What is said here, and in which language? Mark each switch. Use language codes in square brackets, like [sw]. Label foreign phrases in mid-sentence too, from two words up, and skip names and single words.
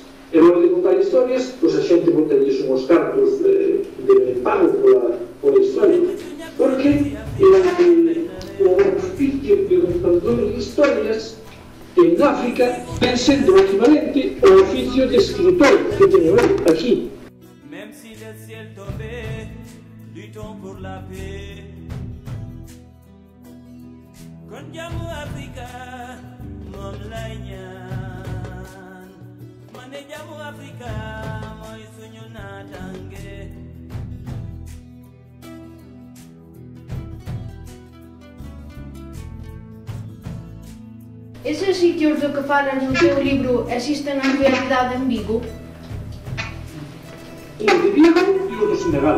[gl] E logo de contar historias, pois a xente botalles unhos cartos de pago pola historia. Porque o oficio de contadores de historias en África ven sendo equivalente ao oficio de escritor que teño eu aquí. [fr] Même si le ciel tombait, luttons pour la paix. [wo] Con jamu Africa, mom lay ñaan. Mané jamu Africa, moy suñu natangue. [gl] Eses sitios do que falas no teu libro existen na realidade en Vigo? O de Vigo e o do Senegal.